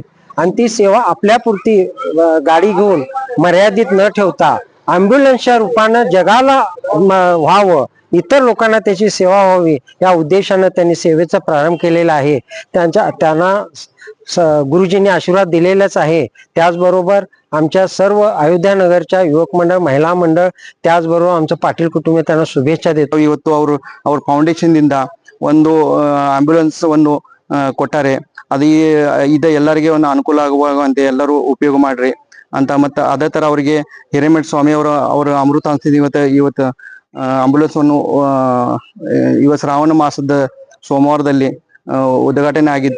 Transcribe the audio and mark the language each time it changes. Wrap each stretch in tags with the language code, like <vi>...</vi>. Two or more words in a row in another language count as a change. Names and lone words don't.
<mr>आणि ती सेवा आपल्यापुरती गाडी घेऊन मर्यादित न ठेवता ॲम्ब्युलन्सच्या रूपानं जगाला व्हावं, इतर लोकांना त्याची सेवा व्हावी या उद्देशानं त्यांनी सेवेचा प्रारंभ केलेला आहे. त्यांना गुरुजींनी आशीर्वाद दिलेलाच आहे. त्याचबरोबर आमच्या सर्व अयोध्या नगरच्या युवक मंडळ, महिला मंडळ, त्याचबरोबर आमचं पाटील कुटुंब त्यांना शुभेच्छा देतो.</mr> <kn>ಇವತ್ತು ಅವ್ರ ಫೌಂಡೇಶನ್ ದಿಂದ ಒಂದು ಆಂಬ್ಯುಲೆನ್ಸ್ ಒಂದು ಕೊಟ್ಟಾರೆ. ಅದು ಇದು ಎಲ್ಲರಿಗೆ ಒಂದು ಅನುಕೂಲ ಆಗುವಂತೆ ಎಲ್ಲರೂ ಉಪಯೋಗ ಮಾಡ್ರಿ ಅಂತ. ಮತ್ತೆ ಅದೇ ತರ ಅವರಿಗೆ ಹಿರೇಮಠ ಸ್ವಾಮಿ ಅವರ ಅಮೃತ ಅನ್ಸಿದೆ. ಇವತ್ತು ಆಂಬ್ಯುಲೆನ್ಸ್ ಅನ್ನು ಇವತ್ತು ಶ್ರಾವಣ ಮಾಸದ ಸೋಮವಾರದಲ್ಲಿ ಉದ್ಘಾಟನೆ ಆಗಿತ್ತು.</kn>